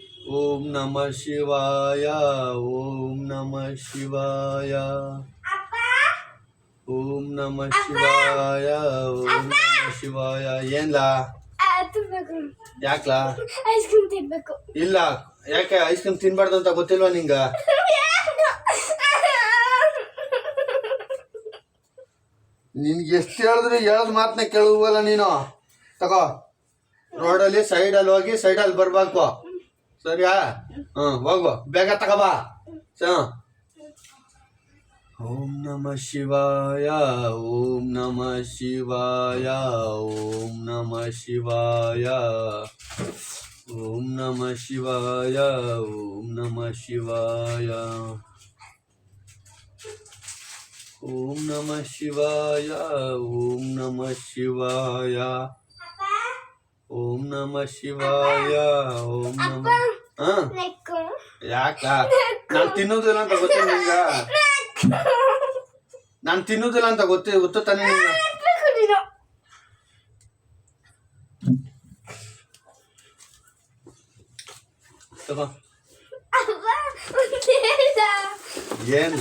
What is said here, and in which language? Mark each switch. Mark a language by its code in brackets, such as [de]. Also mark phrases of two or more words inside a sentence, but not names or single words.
[sa] ಓಂ ನಮಃ ಶಿವಾಯ ಓಂ ನಮಃ ಶಿವಾಯ ಓಂ ನಮಃ ಶಿವಾಯ ಓಂ ನಮಃ ಶಿವಾಯ [kn] ಏನ್ಲಾ ಯಾಕ್ಲಾ [en] ice cream [kn] ತಿನ್ಬೇಕು ಇಲ್ಲ ಯಾಕೆ [en] ice cream [kn] ತಿನ್ಬಾರ್ದು ಅಂತ ಗೊತ್ತಿಲ್ವಾ ನಿಂಗ ನಿನ್ಗೆ ಎಷ್ಟು ಹೇಳಿದ್ರು ಹೇಳದ್ ಮಾತನ್ನ ಕೇಳುವಲ್ಲ ನೀನು ತಗೋ ರೋಡಲ್ಲಿ ಸೈಡಲ್ಲಿ ಹೋಗಿ ಸೈಡಲ್ಲಿ ಬರ್ಬೇಕು ಸರಿಯಾ ಹೋಗು ಬೇಗ ತಗೋಬಾ [sa] ಓಂ ನಮಃ ಶಿವಾಯ ಓಂ ನಮಃ ಶಿವಾಯ ಓಂ ನಮಃ ಶಿವಾಯ ಓಂ ನಮಃ ಶಿವಾಯ ಓಂ ನಮಃ ಶಿವಾಯ ಓಂ ನಮಃ ಶಿವಾಯ ಓಂ ನಮಃ ಶಿವಾಯ ಓಂ ನಮಃ ಶಿವಾಯ ಓಂ ನಮಃ [kn] ಯಾಕ ನಾನು ತಿನ್ನೋದಿಲ್ಲ ಅಂತ ಗೊತ್ತಿಲ್ಲ ನಿಂಗ ನಾನು ತಿನ್ನೋದಿಲ್ಲ ಅಂತ ಗೊತ್ತು ತಾನೇ ನಿಂಗ ತಗೋ ಏನ್ಲ